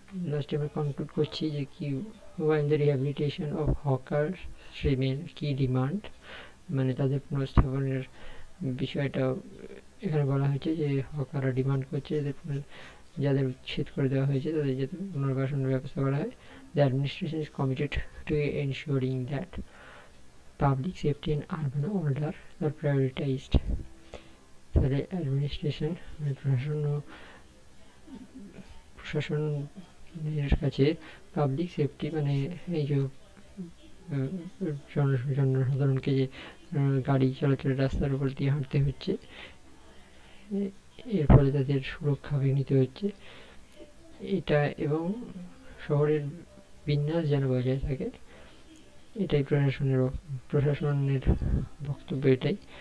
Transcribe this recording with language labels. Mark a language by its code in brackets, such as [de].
[bn] লাস্টে আমরা কনক্লুড করছি যে কি, [en] while the rehabilitation of hawkers remain key demand, [bn] মানে তাদের পুনঃস্থাপনের বিষয়টা এখানে বলা হয়েছে যে হকাররা ডিমান্ড করছে যাদের উচ্ছেদ করে দেওয়া হয়েছে তাদের যাতে পুনর্বাসনের ব্যবস্থা করা হয়। [en] The administration is committed to ensuring that public safety and urban order are prioritized. [bn] তাহলে অ্যাডমিনিস্ট্রেশন মানে প্রশাসনের কাছে পাবলিক সেফটি মানে এই যে জনসাধারণকে যে গাড়ি চলাচলের রাস্তার উপর দিয়ে হাঁটতে হচ্ছে, এর ফলে তাদের সুরক্ষা বিঘ্নিত হচ্ছে এটা, এবং শহরের বিন্যাস যেন বজায় থাকে, এটাই প্রশাসনের বক্তব্য এটাই।